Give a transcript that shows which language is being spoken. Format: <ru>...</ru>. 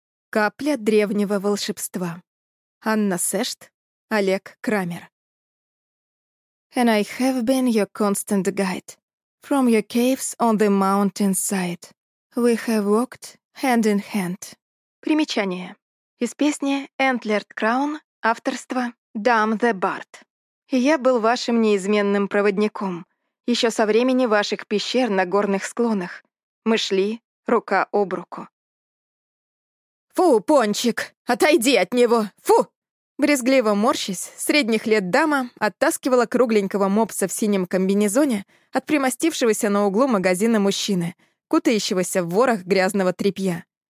<ru>Капля древнего волшебства. Анна Сешт, Олег Крамер.</ru> <en>And I have been your constant guide. From your caves on the mountain side. We have walked hand in hand.</en> <ru>Примечание. Из песни «Antlered Crown» авторства «Dam the Bard». Я был вашим неизменным проводником. Еще со времени ваших пещер на горных склонах. Мы шли рука об руку. «Фу, пончик, отойди от него, фу!» Брезгливо морщась, средних лет дама оттаскивала кругленького мопса в синем комбинезоне от примостившегося на углу магазина мужчины, кутающегося в ворох грязного тряпья.</ru>